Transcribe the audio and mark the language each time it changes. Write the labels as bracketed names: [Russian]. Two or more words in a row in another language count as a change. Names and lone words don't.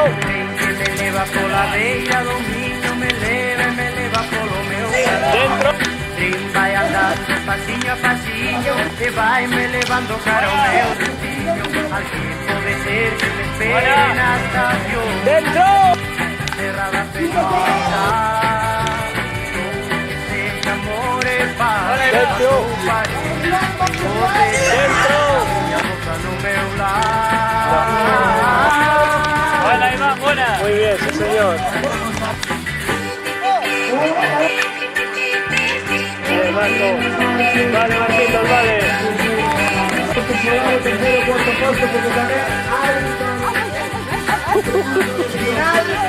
[Galician] Que me leva pola beira do Miño, me leva polo meu camiño. Dentro. Trin vai andando pasiño a pasiño e vai me levando cara ao meu destino. Alguén pode ser que me espere na estación, Dentro. terra da felicidade. [Portuguese] Seja amor e paz, [Galician] Dentro. Dentro. miña boca no meu lar. [Spanish] Buena, Iván, buena. Muy bien, sí, señor. Bien, Marco. Vale, Marquitos, vale. Tercero, cuarto puesto, porque también hay final.